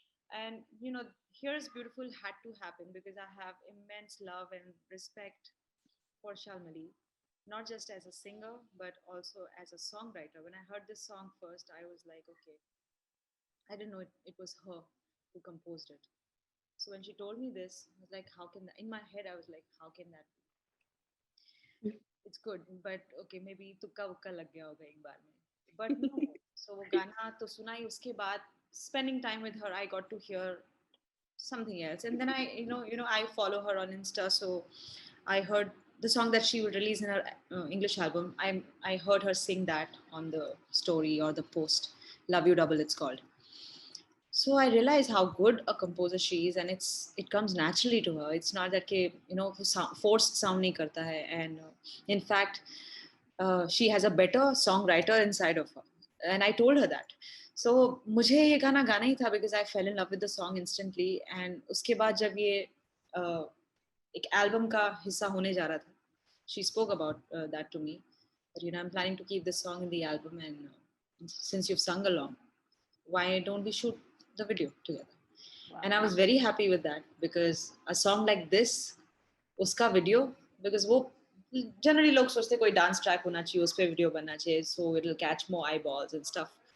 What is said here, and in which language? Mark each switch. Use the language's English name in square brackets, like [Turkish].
[English] And here's beautiful had to happen because I have immense love and respect for Shalmali, not just as a singer but also as a songwriter. When I heard this song first, I was like, okay, I didn't know it was her who composed it. So when she told me this, I was like, how can that? In my head, I was like, how can that be? It's good, but okay, maybe [Hindi] तुक्का वुक्का लग गया होगा एक बार में. [English] But no. So [Hindi] वो गाना तो सुना ही, उसके बाद [English] spending time with her, I got to hear something else. And then I follow her on Insta, so I heard the song that she would release in her English album. I heard her sing that on the story or the post, "Love You Double" it's called. So I realized how good a composer she is, and it comes naturally to her. It's not that ke, forced sound [Hindi] nahi karta hai. [English] And in fact, she has a better songwriter inside of her, and I told her that. So [Hindi] मुझे ये गाना गाना ही था [English] because I fell in love with the song instantly. [Hindi] And उसके बाद जब ये एक एल्बम का हिस्सा होने जा रहा था, [English] she spoke about that to me. That, I'm planning to keep this song in the album, and since you've sung along, why don't we shoot the video together? Wow. And I was very happy with that, because a song like this, [Hindi] uska video, [English] because [Hindi] वो generally लोग सोचते कोई dance track होना चाहिए, उस पे video बनना चाहिए, [English] so it'll catch more eyeballs and stuff.